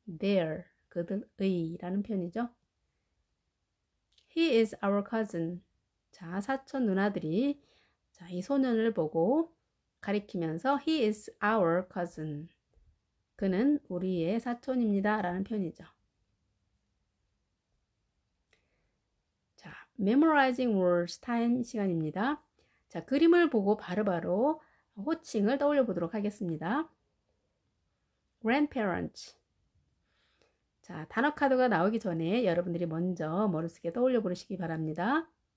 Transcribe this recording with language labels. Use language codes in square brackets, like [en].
[ko] their, 그들의 라는 표현이죠. [en] He is our cousin. [ko] 자, 사촌 누나들이 자, 이 소년을 보고 가리키면서 [en] He is our cousin. [ko] 그는 우리의 사촌입니다. 라는 표현이죠. 자, [en] memorizing words time [ko] 시간입니다. 자, 그림을 보고 바로바로 호칭을 떠올려 보도록 하겠습니다. [en] grandparents. [ko] 자, 단어 카드가 나오기 전에 여러분들이 먼저 머릿속에 떠올려 보시기 바랍니다.